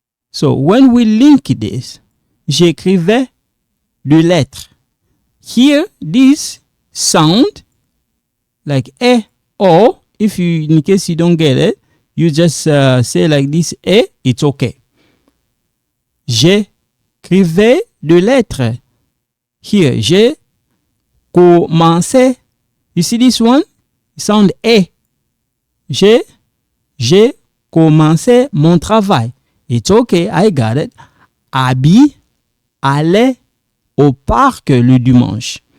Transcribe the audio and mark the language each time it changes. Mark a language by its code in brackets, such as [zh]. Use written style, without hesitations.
[en] So when we link this, [fr] j'écrivais deux lettres. [en] Here, this sound like or if you, in case you don't get it, you just say like this it's okay. [fr] J'écrivais deux lettres. [en] Here, [fr] j'ai commencé. [en] You see this one? It sound [fr] J'ai commencé mon travail. [en] It's okay, I got it. [fr] Abby allait au parc le dimanche.